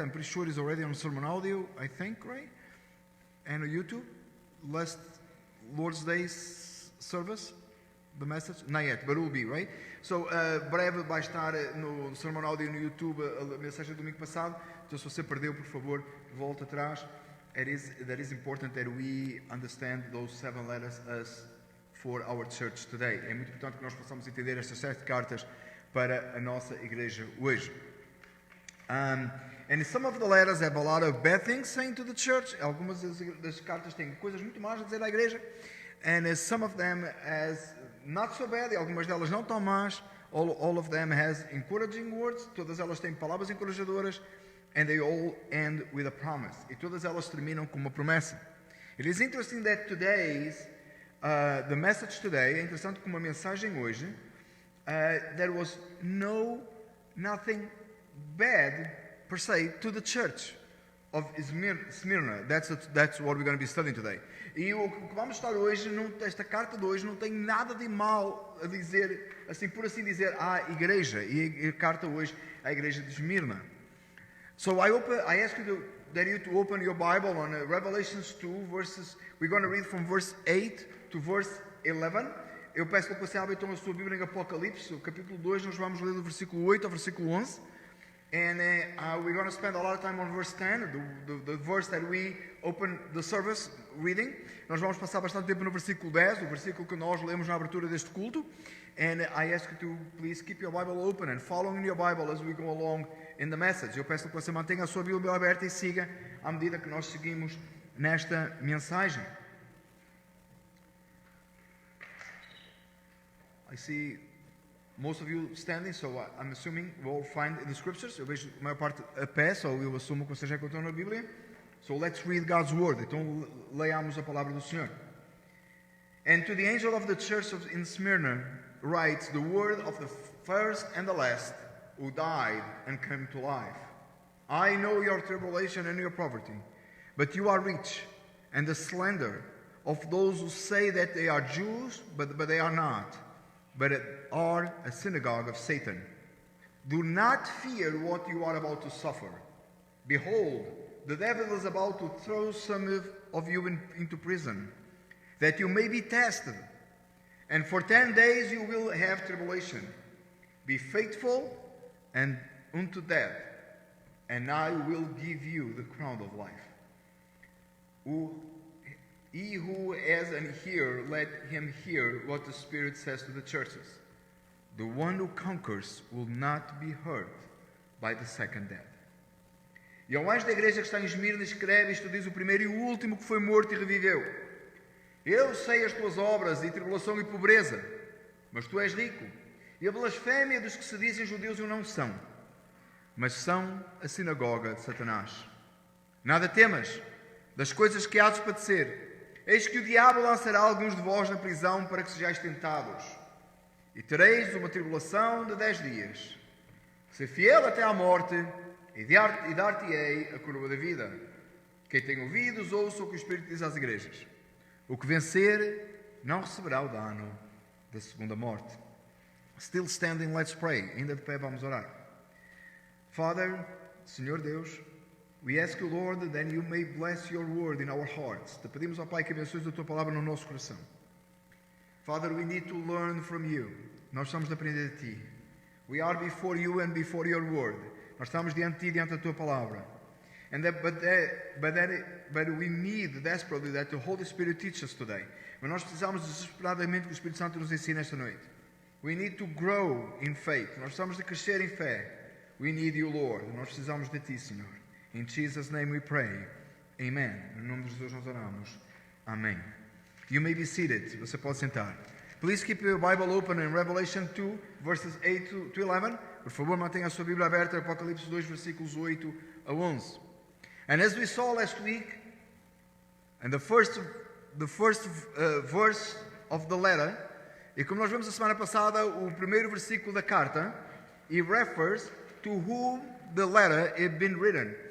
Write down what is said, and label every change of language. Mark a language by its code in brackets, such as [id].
[en] I'm pretty sure it's already on Sermon Audio, I think, right? And on YouTube. Last Lord's Day service, the message, not yet, but it will be, right? [pt] So, breve vai estar no Sermon Audio no YouTube a mensagem do domingo passado. Então, se você perdeu, por favor, volte atrás. [en] That is important that we understand those 7 letters as for our church today. [pt] É muito importante que nós possamos entender estas 7 cartas para a nossa igreja hoje. [en] And some of the letters have a lot of bad things saying to the church. [pt] Algumas das cartas têm coisas muito más a dizer à igreja. [en] And some of them has not so bad. [pt] E algumas delas não tão más. [en] All of them has encouraging words. [pt] Todas elas têm palavras encorajadoras. [en] And they all end with a promise. [pt] E todas elas terminam com uma promessa. [en] It is interesting that the message today, [pt] é interessante como a mensagem hoje, [en] there was nothing bad per se to the church of Smyrna. That's what we're going to be studying today. [pt] E o que vamos estudar hoje, esta carta de hoje, não tem nada de mal a dizer, assim por assim dizer, à igreja. E a carta hoje é a igreja de Esmirna. [en] So I ask you to open your Bible on Revelations 2 verses. We're going to read from verse 8 to verse 11. [pt] Eu peço que você abra então a sua Bíblia em Apocalipse, o capítulo 2, nós vamos ler do versículo 8 ao versículo 11. [en] And we're going to spend a lot of time on verse 10, the verse that we open the service reading. [pt] Nós vamos passar bastante tempo no versículo 10, o versículo que nós lemos na abertura deste culto. [en] And I ask you to please keep your Bible open and follow in your Bible as we go along in the message. [pt] Eu peço que você mantenha a sua Bíblia aberta e siga à medida que nós seguimos nesta mensagem. [en] I see most of you standing, so I'm assuming we'll find in the scriptures. [pt] Eu vejo a maior parte a pé, so eu assumo que você já encontrou na Bíblia. [en] So let's read God's word. [pt] Então leiamos a palavra do Senhor. [en] And to the angel of the church in Smyrna writes the word of the first and the last, who died and came to life. I know your tribulation and your poverty, but you are rich, and the slander of those who say that they are Jews, but they are not, but are a synagogue of Satan. Do not fear what you are about to suffer. Behold, the devil is about to throw some of you into prison, that you may be tested. And for 10 days you will have tribulation. Be faithful and unto death, and I will give you the crown of life. He who has an ear, let him hear what the Spirit says to the churches. The one who conquers will not be hurt by the second death. [pt] E ao anjo da igreja que está em Esmirna escreve, isto diz o primeiro e o último que foi morto e reviveu. Eu sei as tuas obras e tribulação e pobreza, mas tu és rico. E a blasfémia dos que se dizem judeus e o não são, mas são a sinagoga de Satanás. Nada temas das coisas que há de padecer. Eis que o diabo lançará alguns de vós na prisão para que sejais tentados. E tereis uma tribulação de 10 dias. Ser fiel até à morte, e dar-te-ei a coroa da vida. Quem tem ouvidos, ouça o que o Espírito diz às igrejas. O que vencer não receberá o dano da segunda morte. [en] Still standing, let's pray. [pt] Ainda de pé, vamos orar. Father, Senhor Deus, [en] we ask you, Lord, that you may bless your word in our hearts. [pt] Te pedimos, ó Pai, que abençoes a tua palavra no nosso coração. [en] Father, we need to learn from you. [pt] Nós estamos a aprender de ti. [en] We are before you and before your word. [pt] Nós estamos diante de ti, diante da tua palavra. [en] But we need desperately that the Holy Spirit teach us today. [pt] Mas nós precisamos desesperadamente que o Espírito Santo nos ensine esta noite. [en] We need to grow in faith. [pt] Nós precisamos de crescer em fé. [en] We need you, Lord. [pt] Nós precisamos de ti, Senhor. [en] In Jesus' name we pray. Amen. [pt] Em nome de Jesus nós oramos. Amém. [en] You may be seated. [pt] Você pode sentar. [en] Please keep your Bible open in Revelation 2, verses 8 to 11. [pt] Por favor, mantenha a sua Bíblia aberta em Apocalipse 2, versículos 8 a 11. [en] And as we saw last week, and the first verse of the letter, [pt] e como nós vimos a semana passada, o primeiro versículo da carta, [en] it refers to whom the letter had been written.